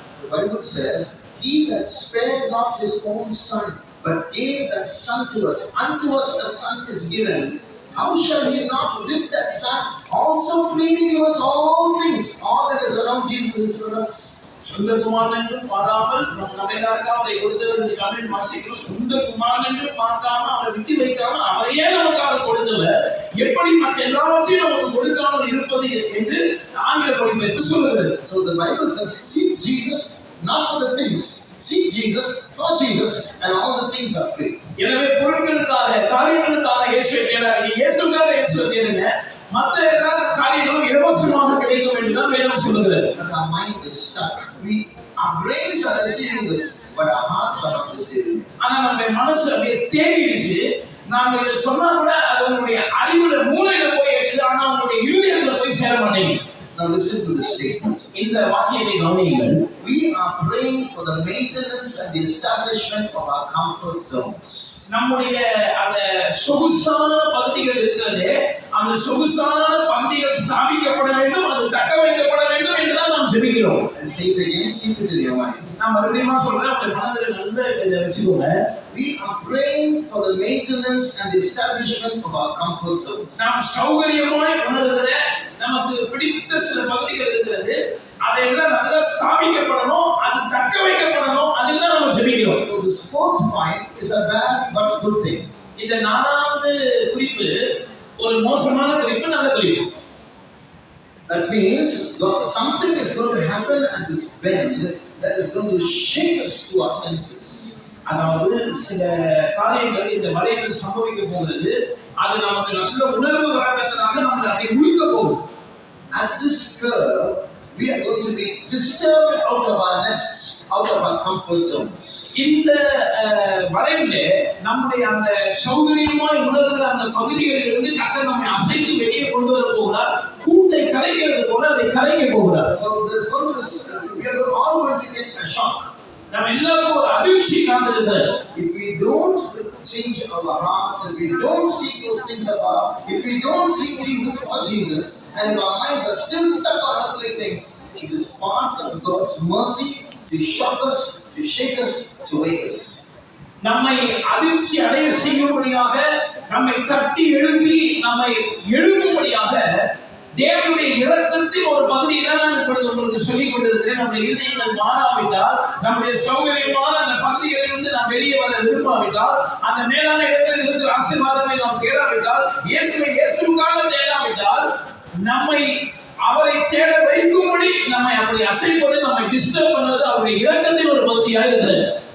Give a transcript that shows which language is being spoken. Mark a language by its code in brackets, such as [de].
[en] The Bible says, he that spared not his own son, but gave that son to us. Unto us a son is given. How shall he not with that son also freely give us all things? All that is around Jesus is for us. [ta] சொந்த குமாரன் என்று பாராமல் நம்ம எல்லாருக்கும் அவரை கொடுத்தவர். தமிழ் வாசிக்கிறோம், சொந்த குமாரன் என்று பார்க்காம அவரை விட்டு வைக்காம அவரையே நமக்காக கொடுத்தவர் எப்படி மற்ற எல்லாவற்றையும் நமக்கு கொடுக்காமல் இருப்பது என்று ஆங்கில மொழிபெயர்ப்பு சொல்லுகிறது. [en] So the Bible says, seek Jesus not for the things, seek Jesus for Jesus, and all the things are free. [ta] எனவே பொருட்களுக்காக, காரியங்களுக்காக இயேசுவை தேடாதீங்க, இயேசுக்காக இயேசுவை தேடுங்க, மற்ற எல்லா காரியங்களும் இலவசமாக கிடைக்கும் என்று தான் வேதம் சொல்லுகிறது. [en] But our mind is stuck. Our brains are receiving this, but our hearts are not receiving it. [ta] ஆனா நம்ம மனசு அப்படியே தேடிடுச்சு. நாம இதை சொன்னா கூட அது உங்களுடைய அறிவுல மூளையில போய் இருக்குது, ஆனா உங்களுடைய இருதயத்துல போய் சேர மாட்டேங்குது. [en] Now listen to this statement. [ta] இந்த வாக்கியத்தை கவனியுங்கள். [en] We are praying for the maintenance and the establishment of our comfort zones. [ta] நம்முடைய அந்த சொகுசான பகுதிகள் இருக்கிறது, அந்த சொகுசான பகுதிகள் ஸ்தாபிக்கப்பட வேண்டும், அது தக்க வைக்கப்பட வேண்டும் என்றுதான் நாம் ஜெபிக்கிறோம். [en] And say it again, keep it in your mind. [ta] நான் மறுபடியும் சொல்றேன், உங்க மனதில் நல்ல இதை வச்சுக்கோங்க. [en] We are praying for the maintenance and the establishment of our comfort zones. [ta] நாம் சௌகரியமாய் உணர்கிற நமக்கு பிடித்த சில பகுதிகள் இருக்கிறது, அதெல்லாம் நல்லா ஸ்தாபிக்கப்படணும், அது தக்க வைக்கப்படணும், அதெல்லாம் நம்ம ஜெபிக்கிறோம். [en] So this fourth point is a bad but good thing. [ta] இந்த நாலாவது குறிப்பு ஒரு மோசமான குறிப்பு, நல்ல குறிப்பு. [en] That means something is going to happen at this bend that is going to shake us to our senses. [ta] அதாவது சில காரியங்கள் இந்த வலையில் சம்பவிக்க போகிறது, அது நமக்கு நல்ல உணர்வு வரத்தக்கதாக நம்மளை அப்படி உழுக்க போகுது. [en] At this curve, we are going to be disturbed out of our nests, out of our comfort zones. [ta] இந்த வலையிலே நம்முடைய அந்த சௌகரியமாய் உணர்கிற அந்த பகுதிகளிலிருந்து கர்த்தர் நம்மை அசைத்து வெளியே கொண்டு வர போகிறார். கூட்டை கலைக்கிறது போல அதை கலைக்க போகிறார். [en] So we are all going to get a shock. [ta] நம்ம எல்லாருக்கும் ஒரு அதிர்ச்சி காத்திருக்கிறது. [en] If we don't change our hearts, if we don't seek those things above, if we don't seek Jesus for Jesus, and if our minds are still stuck on earthly things, it is part of God's mercy to shock us, to shake us, to wake us. [ta] நம்மை அதிர்ச்சி அடைய செய்யும்படியாக, நம்மை தட்டி எழுப்பி நம்மை எழுப்பும்படியாக தேவனுடைய இரக்கத்தின் ஒரு பகுதியை தான் நான் இப்பொழுது உங்களுக்கு சொல்லிக் கொண்டிருக்கிறேன். நம்முடைய இதயங்கள் மாறாவிட்டால், நம்முடைய சௌகரியமான அந்த பகுதிகளிலிருந்து நாம் வெளியே வர விரும்பாவிட்டால், அந்த மேலான இடத்தில் இருக்கிற ஆசீர்வாதத்தை நாம் தேடாவிட்டால், இயேசுவுக்காக தேடாவிட்டால், நம்மை அவரை தேட வைக்கும்படி நம்மை அப்படி அசைப்பது, நம்மை டிஸ்டர்ப் பண்ணுவது அவருடைய இரக்கத்தின் ஒரு பகுதியாக இருக்கிறது.